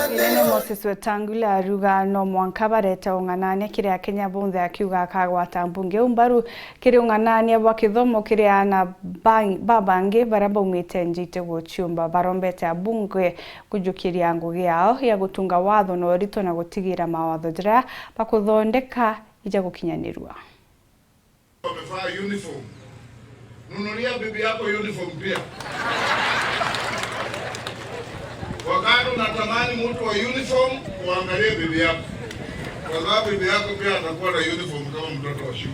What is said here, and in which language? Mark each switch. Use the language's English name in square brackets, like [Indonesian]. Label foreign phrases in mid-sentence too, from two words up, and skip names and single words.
[Meru] Irene Moses Wetangula aruga no mwanka bareta ung'anania kiria Kenya bonthe akiuga akagwata mbunge umbaru kiri ung'anania bwa kithomo kiria na babangi baria baumite njite guchiumba barombete abunge kujukiria ngugi yao ya gutunga watho no rito na gutigira mawatho jira bakuthondeka ija gukinyanirwa. [Swahili] Wamevaa uniform. Nunulia bibi yako uniform pia. Wakati unatamani mtu wa uniform, uangalie bibi yako. Kwa sababu bibi yako pia atakuwa na uniform kama mtoto wa shule.